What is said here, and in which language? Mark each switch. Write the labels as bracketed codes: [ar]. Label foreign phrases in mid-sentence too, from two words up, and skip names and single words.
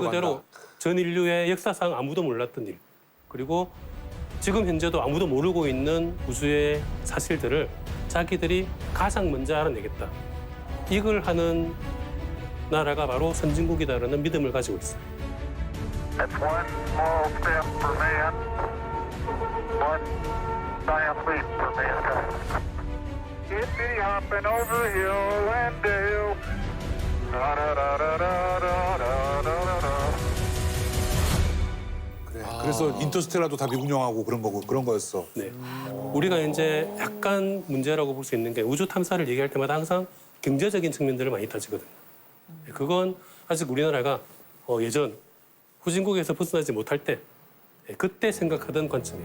[ko] 앞서간다. 그대로 전 인류의 역사상 아무도 몰랐던 일, 그리고 지금 현재도 아무도 모르고 있는 우주의 사실들을 자기들이 가장 먼저 알아내겠다. 이걸 하는 나라가 바로 선진국이다라는 믿음을 가지고 있어요. [en] That's one small step for man, one giant leap for mankind. Hippity hopping over hill and dale. Da da da da da da da da da. [ko] 그래. 그래서 인터스텔라도 다 미국 영화고 그런 거고 그런 거였어. 네. 우리가 이제 약간 문제라고 볼 수 있는 게 우주 탐사를 얘기할 때마다 항상 경제적인 측면들을 많이 따지거든요. 그건 아직 우리나라가 예전 후진국에서 벗어나지 못할 때 그때 생각하던 관점이에요.